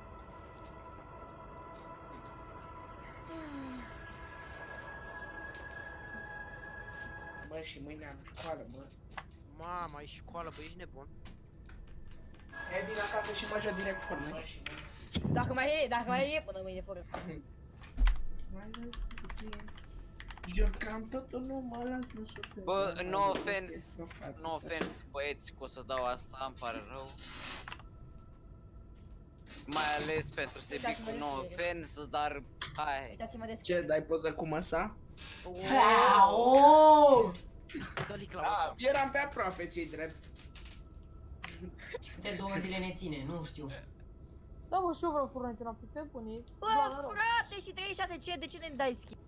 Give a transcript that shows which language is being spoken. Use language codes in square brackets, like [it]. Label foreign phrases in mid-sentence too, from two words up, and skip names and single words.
[ro] Bă, și mâine am școală, bă. Mamă, ai școală, bă, ești nebun. E, vin acasă și mă joc direct Fortnite. Dacă mai e până mâine fără. Jucam totul, nu mă las, nu știu. Bă, [en] no offense, [ro] băieți, că o să dau asta, îmi pare rău. Mai ales pentru Sebicu, [en] no offense, [ro] dar hai. Uitați-mă de Ce, dai poză cu măsa? Oh! Dă-li Da, Clausa. eram pe aproape, ce-i drept. De 2 zile ne ține, nu știu. Da, mă, și eu vreau Fortnite înapoi, te pune. Bă, frate, și 36, de ce ne dai schimb?